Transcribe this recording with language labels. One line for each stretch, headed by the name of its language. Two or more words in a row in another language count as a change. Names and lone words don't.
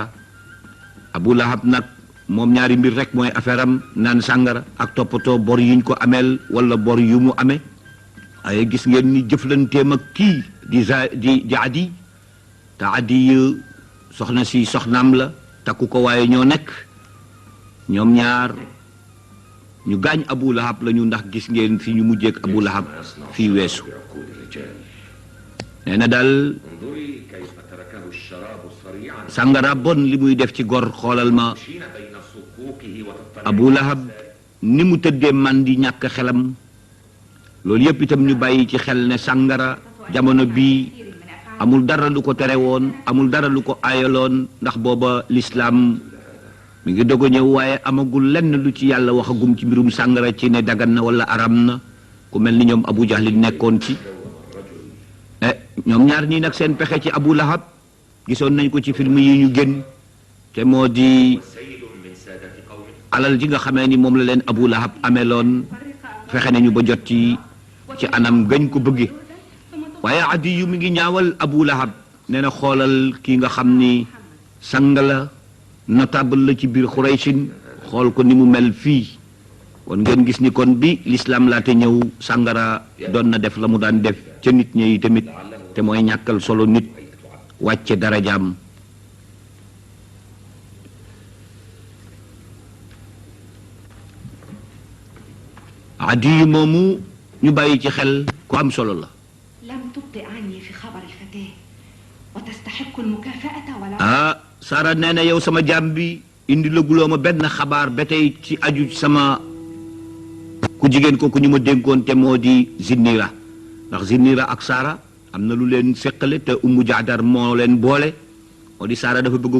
Wolof: Abu Lahab nag moom ñaari mbir rek mooy affaire am naan sàngara ak toppatoo bor yuñ ko ameel wala bor yu mu amee waaye gis ngeen ni jëflanteem ak kii di Adi te Adi soxna si soxnaam la takku ko waaye ñoo nekk ñoom ñaar ñu gaañ Abu Lahab lañu ndax gis ngeen fi ñu mujjeek Abu Lahab fii weesu nee na daal
Arabic: انظري كيف تركه الشراب سريعا
Wolof: sàngara bon li muy def ci gor xoolal ma
Arabic: مشين بين صكوكه وتطلع
Wolof: Abu Lahab ni mu tëddee man di ñàkk xelam loolu yépp itam ñu bàyyi ci xel ne sàngara jamono bii amul dara lu ko tere woon amul dara lu ko aayaloon ndax booba lislaam mi ngi doog a ñëw waaye amagul lenn lu ci yàlla waxagum ci mbirum sàngara ci ne dagan na wala aram na ku mel ni ñoom Abu Jahlin nekkoon ci ñoom ñaar ñii nag seen pexe ci Abu Lahab gisoon nañ ko ci film yi ñu génn te moo di
Arabic: سيد من سادة قومه
Wolof: alal ji nga xamee ni moom la leen Abu Lahab ameloon fexe nañu ba jot ci anam gañ ko bëgge waaye Adi yu mi ngi ñaawal Abu Lahab nee na xoolal kii nga xam ni sang la notable la ci biir Xuraysin xool ko ni mu mel fii kon ngeen gis ni kon bi l'islam laate ñëw sàngara doon na def la mu daan def ca nit ñi tamit te mooy ñàkkal solo nit wàcce darajaam Adi yu moomu ñu bàyyi ci xel ku am solo la
Arabic: لم تبطئ عني في خبر الفتاة وتستحق المكافأة ولا
Wolof: Sara nee na yow sama jaam bi indi la guloo ma benn xabaar ba tey ci aju ci sama ku jigéen kooku ñu ma dénkoon te moo di Zinnira ndax Zinnira ak Sara am na lu leen seqale te Ummu Jaadar moo leen boole moo di Sara dafa bëgg